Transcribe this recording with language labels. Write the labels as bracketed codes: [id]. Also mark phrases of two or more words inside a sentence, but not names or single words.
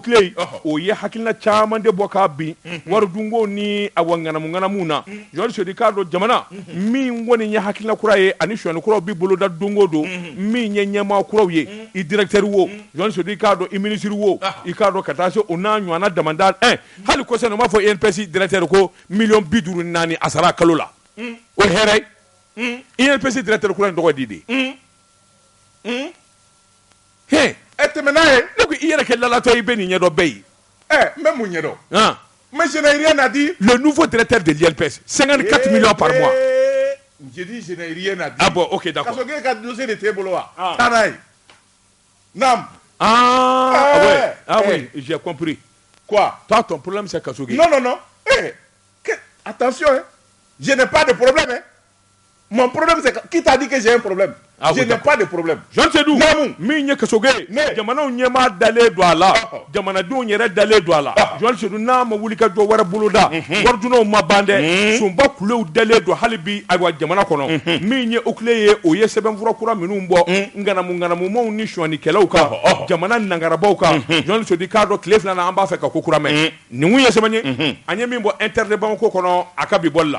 [bm] tile o ye hakilina caman de bɔ k'a bin waridunko ni awɔ ŋanamu-ŋanamu na Josi Sedu k'a dɔn jamana min kɔni ye hakilina kura ye ani sonyani kuraw bɛ boloda don o don min ye ɲɛmaa kuraw ye i directeur wo Josi Sedu k'a dɔn i ministre wo i k'a dɔn ka taa se o n'a ɲɔgɔnna damanda hali kɔsɛbɛ u b'a fɔ INPS directeur ko 54 a sara kalo la o ye hɛrɛ ye INPS directeur kura in tɔgɔ di de e tɛmɛ n'a ye ne ko i yɛrɛ kɛ lalatɔ i bɛ nin ɲɛdɔn bɛɛ ye n bɛ mun ɲɛdɔn [fr] mais je n'ai rien à dire le nouveau directeur de l'INPS 54 millions par mois je dis je n'ai rien à dire ah bon ok d'accord [bm] kasoge ka dossier de t'e bolo wa taa n'a ye Nam [fr] oui j'ai compris quoi toi ton problème c'est Kasoge non attention je n'ai pas de problème mon problème c'est qui t'a dit que j'ai un problème je n'ai pas de problème [bm] Josi Sedu min ye Kasoge jamanaw ɲɛmaa dalen don a la jamanadenw yɛrɛ dalen don a la Josi Sedu n'a ma wuli ka jɔ wɛrɛ boloda warijunaw ma ban dɛ sunba kulew dalen don hali bi ayiwa jamana kɔnɔ min ye o kile ye o ye sɛbɛnfura kura minnu bɔ ŋanamu-ŋanamumaw ni sɔnnikɛlaw kan jamana nangarabaw kan Josi Sedu k'a dɔn tile 2 an b'a fɛ ka ko kura mɛn nin kun ye sɛbɛn ye an ye min bɔ inter de Bamako kɔnɔ a ka bi bɔli la